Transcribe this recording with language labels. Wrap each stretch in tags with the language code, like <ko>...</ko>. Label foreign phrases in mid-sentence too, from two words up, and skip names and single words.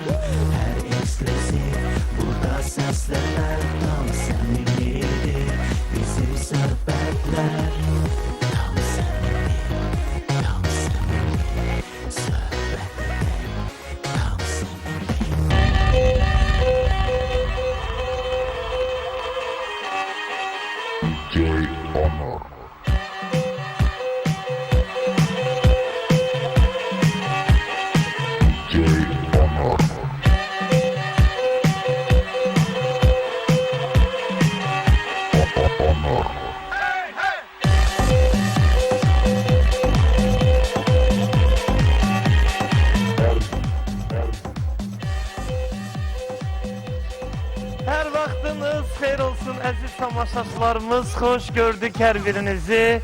<az>Hər eksklusiv burada səslənər. Tam səmimidir bizim söhbətlər. Tam səmimi, tam səmimi söhbətlər. Tam səmimi. Jay Honor. Jay Honor. Honor. Hər vaxtınız xeyir olsun əziz tamaşaçılarımız, xoş gördük hər birinizi.</az>